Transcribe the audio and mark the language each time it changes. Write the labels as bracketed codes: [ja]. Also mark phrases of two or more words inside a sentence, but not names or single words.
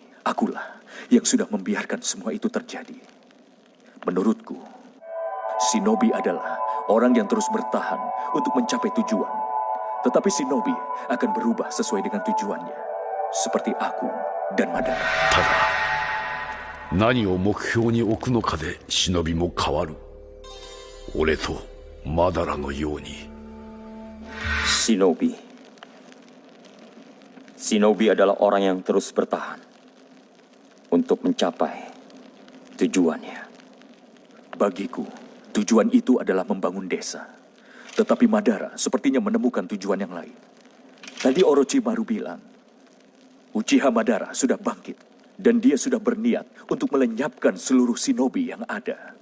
[id] Akulah yang sudah membiarkan semua itu terjadi. Menurutku, shinobi adalah orang yang terus bertahan untuk mencapai tujuan. Tetapi shinobi akan berubah sesuai dengan tujuannya. Seperti aku dan Madara. [ja] ただ何を目標に置くのかで忍びも変わる。俺とマダラのように。 [id] Shinobi. Shinobi adalah orang yang terus bertahan untuk mencapai tujuannya. Bagiku, tujuan itu adalah membangun desa. Tetapi Madara sepertinya menemukan tujuan yang lain. Tadi Orochimaru bilang, Uchiha Madara sudah bangkit dan dia sudah berniat untuk melenyapkan seluruh shinobi yang ada.